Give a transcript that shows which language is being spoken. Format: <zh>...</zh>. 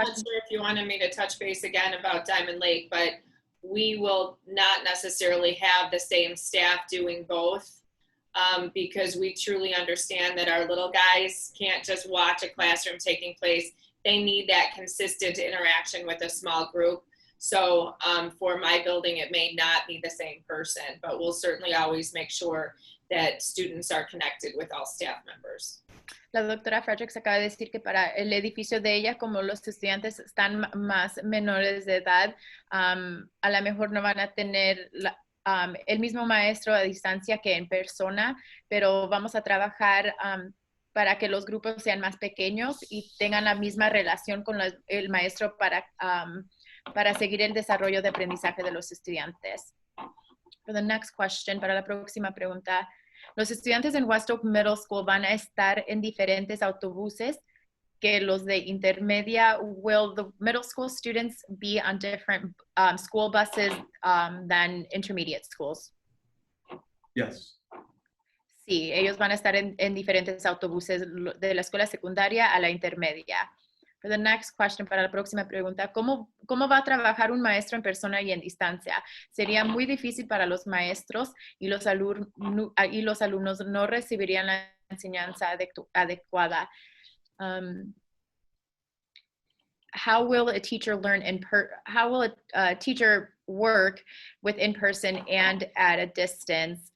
<en>I'm not sure if you wanted me to touch base again about Diamond Lake, but we will not necessarily have the same staff doing both because we truly understand that our little guys can't just watch a classroom taking place. They need that consistent interaction with a small group. So for my building, it may not be the same person, but we'll certainly always make sure that students are connected with all staff members.</en> <es>La doctora Fredericks acaba de decir que para el edificio de ella, como los estudiantes están más menores de edad, a lo mejor no van a tener el mismo maestro a distancia que en persona, pero vamos a trabajar para que los grupos sean más pequeños y tengan la misma relación con el maestro para seguir el desarrollo de aprendizaje de los estudiantes.</es> <en>For the next question,</en> <es>para la próxima pregunta, los estudiantes en West Oak Middle School van a estar en diferentes autobuses que los de intermedia.</es> <en>Will the middle school students be on different school buses than intermediate schools? Yes.</en> <es>Sí, ellos van a estar en diferentes autobuses de la escuela secundaria a la intermedia.</es> <en>For the next question,</en> <es>para la próxima pregunta, ¿cómo va a trabajar un maestro en persona y en distancia? Sería muy difícil para los maestros y los alumnos no recibirían la enseñanza adecuada.</es> <en>How will a teacher how will a teacher work with in person and at a distance?</en>